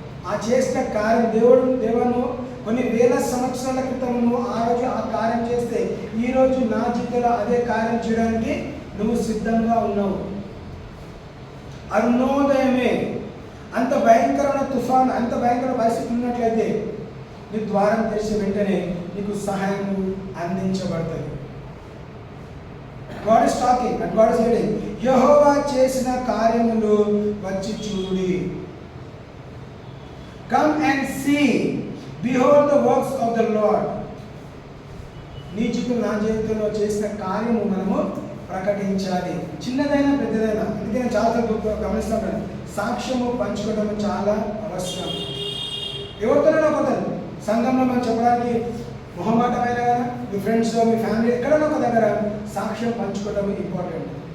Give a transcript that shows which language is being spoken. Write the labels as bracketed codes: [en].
[te] ఆ చేసిన కార్యం దేవుడు కొన్ని వేల సంవత్సరాల క్రితం ఆ రోజు ఆ కార్యం చేస్తే ఈరోజు నా జీవితంలో అదే కార్యం చేయడానికి నువ్వు సిద్ధంగా ఉన్నావు. అరుణోదయమే అంత భయంకరమైన తుఫాన్, అంత భయంకర పరిస్థితి ఉన్నట్లయితే నీ ద్వారం తెరిచి వెంటనే నీ నీకు సహాయం అందించబడుతుంది. [en] God is talking and God is leading. [te] యెహోవా చేసిన కార్యములు వచ్చి చూడి. [en] Come and see, behold the works of the Lord. [te] నీ జీవితంలో నా జీవితంలో చేసిన కార్యము మనము ప్రకటించాలి, చిన్నదైనా పెద్దదైనా. అందుకే నేను చాలా గమనిస్తాను, సాక్ష్యము పంచుకోవడం చాలా అవసరం. ఎవరితోనైనా ఒక సంఘంలో మనం చెప్పడానికి మొహమాటమైన కదా, మీ ఫ్రెండ్స్ మీ ఫ్యామిలీ ఎక్కడైనా ఒక దగ్గర సాక్ష్యం పంచుకోవడం ఇంపార్టెంట్.